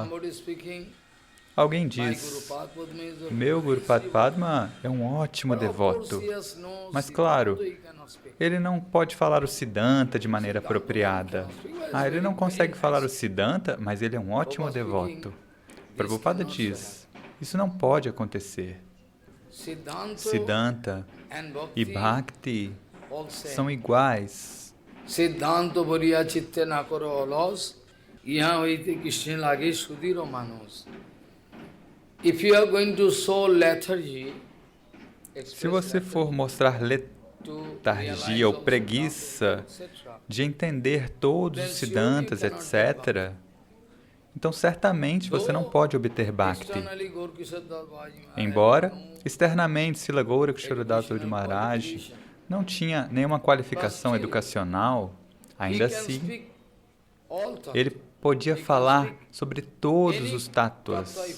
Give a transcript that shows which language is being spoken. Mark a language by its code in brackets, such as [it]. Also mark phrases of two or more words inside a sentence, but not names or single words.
[pt] Alguém diz, meu Guru Padma é um ótimo devoto, mas claro, ele não pode falar o Siddhanta de maneira apropriada. Ele não consegue falar o Siddhanta, mas ele é um ótimo devoto. Prabhupada diz, isso não pode acontecer. Siddhanta e Bhakti são iguais. [bn] সিদ্ধান্ত বলিয়া চিত্তে না কর অলস, ইহা হইতে কৃষ্ণে লাগে সুদৃঢ় মানস. [en] If you are going to show lethargy, [pt] se você for mostrar letargia ou preguiça de entender todos os Siddhantas, etc., então certamente você não pode obter Bhakti. Embora, externamente, Srila Gaura Kishora Das Maharaj não tinha nenhuma qualificação educacional, ainda assim, ele podia falar sobre todos os tattvas.